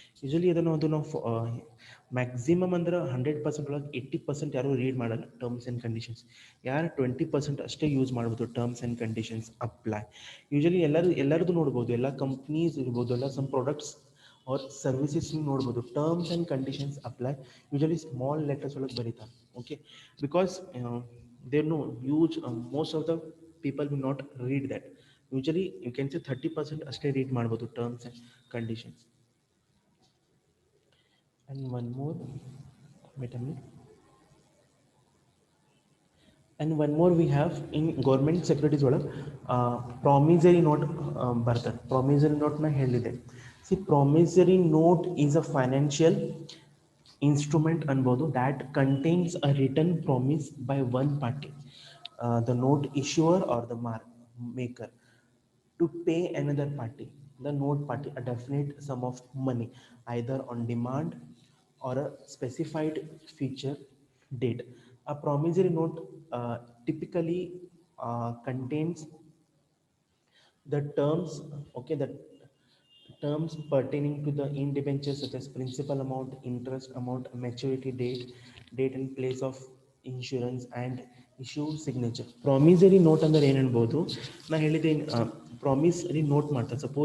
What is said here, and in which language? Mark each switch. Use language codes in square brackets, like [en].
[kn] Usually ಅದು ನಾವು maximum ಅಂದ್ರೆ 100% ಒಳಗೆ 80% ಯಾರು ರೀಡ್ ಮಾಡಲ್ಲ ಟರ್ಮ್ಸ್ ಆ್ಯಂಡ್ ಕಂಡೀಷನ್ಸ್. ಯಾರು 20% ಅಷ್ಟೇ ಯೂಸ್ ಮಾಡ್ಬೋದು terms and conditions apply. Usually ಎಲ್ಲರದು ನೋಡ್ಬೋದು, ಎಲ್ಲ ಕಂಪ್ನೀಸ್ ಇರ್ಬೋದು, ಎಲ್ಲ ಸಮ್ ಪ್ರಾಡಕ್ಟ್ಸ್ ಆರ್ ಸರ್ವಿಸಸ್ ನೋಡ್ಬೋದು, terms and conditions apply usually small letters ಒಳಗೆ ಬರೀತಾರೆ. [en] Okay, because there no huge most of the people will not read that. Usually you can say 30% [kn] ಅಷ್ಟೇ read ಮಾಡ್ಬೋದು [en] Terms and conditions. and one more wait a minute and one more we have in government securities [kn] ಒಳಗೆ promissory note ಬರ್ತದೆ. Promissory ನೋಟ್ನ ಹೇಳಿದೆ. [en] See promissory note is a financial instrument ಅನ್ಬೋದು that contains a written promise by one party, the note issuer or the maker, to pay another party, the note party, a definite sum of money either on demand or a specified future date. A promissory note typically contains the terms, okay, the terms pertaining to the indebentures such as principal amount, interest amount, maturity date and place of insurance and issue signature. [kn] Promissory note ಅಂದ್ರೆ ಏನು ಅನ್ಬೋದು, ನಾ ಹೇಳಿದ್ದೇನೆ promissory note ಮಾಡ್ತಾರೆ.